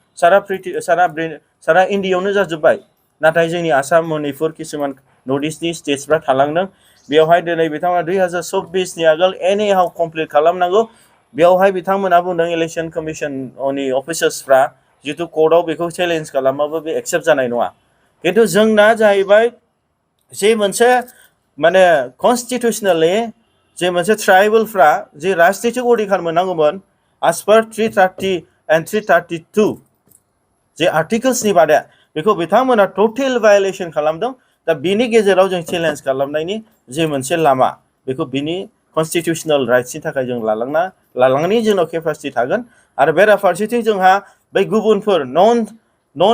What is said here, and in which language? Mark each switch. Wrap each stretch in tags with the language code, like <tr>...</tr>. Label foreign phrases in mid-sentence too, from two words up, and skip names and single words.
<brx>सारा इन्डियायावनो जाजोब्बाय नाथाय जोंनि आसाम मणिपुर किसुमान नर्थ इस्टनि स्टेट्सफ्रा थालांदों बेयावहाय दिनै बिथांमोना 2024 नि आगोल एनि हाउ कमप्लिट खालामनांगौ बेयावहाय बिथांमोना बुंदों इलेक्शन कमिशननि अफिसार्सफ्रा जितु कर्टआव बेखौ चेलेन्ज खालामाबो बे एक्सेप्ट जानाय नङा किन्तु जोंना जाहैबाय जे मोनसे माने कन्स्टिटिउसनेलि जे मोनसे ट्राइबेलफ्रा जे राजनितिक अधिकार मोननांगौमोन</brx> <en>as per 330 and 332</en> <brx>जे आर्टिकल्सनि बादे बेखौ बिथांमोना</brx> <en>total violation</en> <brx>खालामदों दा बेनि गेजेराव जों चेलेन्ज खालामनायनि जे मोनसे लामा बेखौ बिनि कन्स्टिटिउसनेल राइट्सनि थाखाय जों लालांनायनि जोंनाव केपासिटि थागोन आरो बेराफारसेथिं जोंहा बै गुबुनफोर नन</brx>